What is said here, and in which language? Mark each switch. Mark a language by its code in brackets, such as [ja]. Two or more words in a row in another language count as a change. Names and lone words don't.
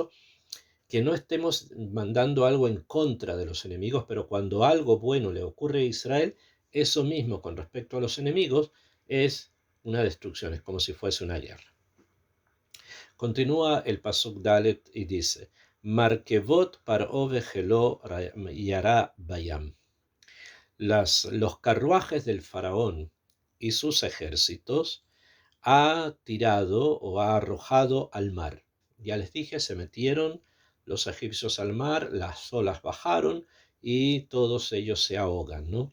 [es] Incluso que no estemos mandando algo en contra de los enemigos, pero cuando algo bueno le ocurre a Israel, eso mismo con respecto a los enemigos es una destrucción, es como si fuese una guerra. Continúa el [he] פסוק דלת [es] y dice, [he] מרכבת פרעה וחילו ירה בים. [es] Los carruajes del faraón y sus ejércitos ha tirado o ha arrojado al mar. Ya les dije, se metieron los egipcios al mar, las olas bajaron y todos ellos se ahogan, ¿no?